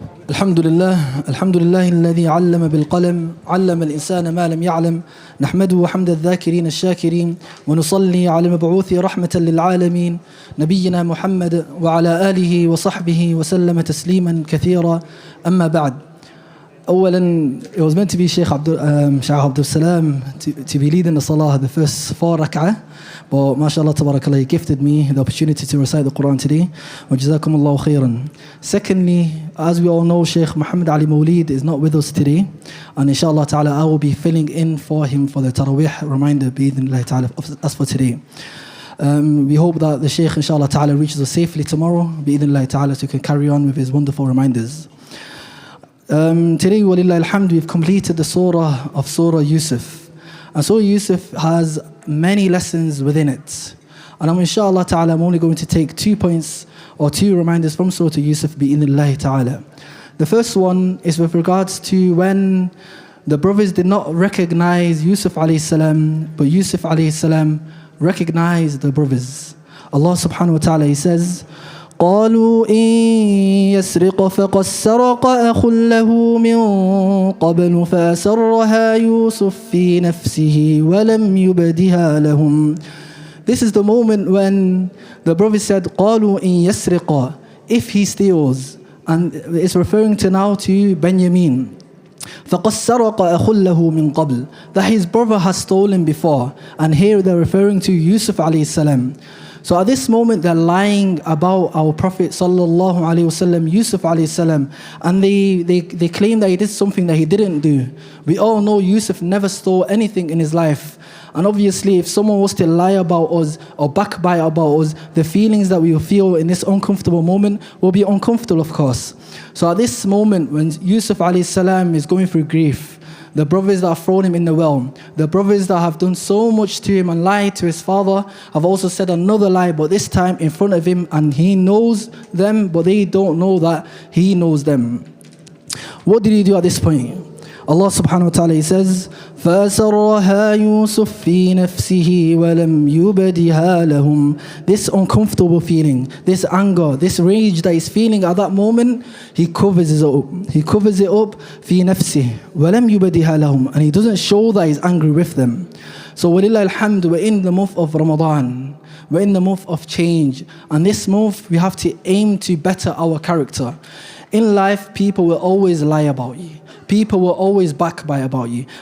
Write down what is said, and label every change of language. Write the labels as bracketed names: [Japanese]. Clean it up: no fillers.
[Arabic] الحمد لله الذي علم بالقلم علم الإنسان ما لم يعلم نحمده حمد الذاكرين الشاكرين ونصلي على المبعوث رحمة للعالمين نبينا محمد وعلى آله وصحبه وسلم تسليما كثيرا أما بعد. [English] It was meant to be Sheikh Abdul Salam to be leading the Salah, the first 4 rak'ah. But mashallah, tabarakallah, he gifted me the opportunity to recite the Quran today. Wa jazakumullahu khairan. Secondly, as we all know, Sheikh Muhammad Ali Mawlid is not with us today. And inshallah ta'ala, I will be filling in for him for the Taraweeh reminder, bi'idhnillahi ta'ala, as for today. We hope that the Sheikh, inshallah ta'ala, reaches us safely tomorrow, bi'idhnillahi ta'ala, so he can carry on with his wonderful reminders. Today, walillah alhamd, we've completed the surah of Surah Yusuf. And Surah Yusuf has many lessons within it. And inshallah ta'ala, I'm only going to take 2 points or 2 reminders from Surah Yusuf bi'idhnillahi ta'ala. The first one is with regards to when the brothers did not recognize Yusuf alayhi salam, but Yusuf alayhi salam recognized the brothers. [Arabic] Allah subhanahu wa ta'ala, [English] he says, [Arabic] قالوا إن يسرق فقد سرق أخ له من قبل فأسرها يوسف في نفسه ولم يبدها لهم. [English] This is the moment when the prophet said [Arabic] قالوا إن يسرق, [English] if he steals, and it's referring to now to Benjamin. [Arabic] فقد سرق أخ له من قبل, [English] that his brother has stolen before, and here they're referring to Yusuf alayhi salam. So at this moment they're lying about our Prophet sallallahu alaihi wasallam, Yusuf alayhi salam, and they claim that he did something that he didn't do. We all know Yusuf never stole anything in his life. And obviously if someone was to lie about us or backbite about us, the feelings that we will feel in this uncomfortable moment will be uncomfortable, of course. So at this moment when Yusuf alayhi salam is going through grief, the brothers that have thrown him in the well, the brothers that have done so much to him and lied to his father, have also said another lie, but this time in front of him, and he knows them, but they don't know that he knows them. What did he do at this point? [Arabic] Allah subhanahu wa ta'ala, [English] he says, [Arabic] فَأَسَرَّهَا يُوسُفْ فِي نَفْسِهِ وَلَمْ يُبْدِهَا لَهُمْ. [English] This uncomfortable feeling, this anger, this rage that he's feeling at that moment, he covers it up. He covers it up, [Arabic] فِي نَفْسِهِ وَلَمْ يُبْدِهَا لَهُمْ. [English] And he doesn't show that he's angry with them. So walillah alhamd, we're in the month of Ramadan. We're in the month of change. And this month, we have to aim to better our character. In life, people will always lie about you. People will always backbite about you.